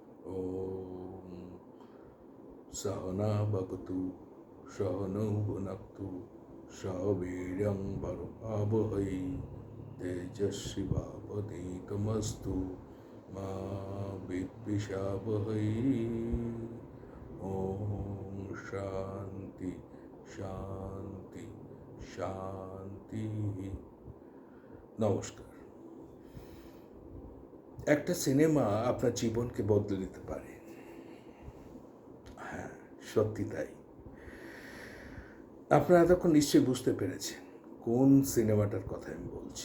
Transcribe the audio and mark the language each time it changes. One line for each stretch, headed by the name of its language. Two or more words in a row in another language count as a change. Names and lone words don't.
Sanskrit: ॐ सहना भवतु सहनौ भुनक्तु सह वीर्यं वरवावहै तेजस्विनावधीतमस्तु मा विद्विषावहै। ॐ शान्ति शान्ति শান্তি।
Bangla: নমস্কার। একটা সিনেমা আপনার জীবনকে বদলে দিতে পারে। হ্যাঁ, সত্যি তাই। আপনারা এতক্ষণ নিশ্চয়ই বুঝতে পেরেছেন কোন সিনেমাটার কথা আমি বলছি।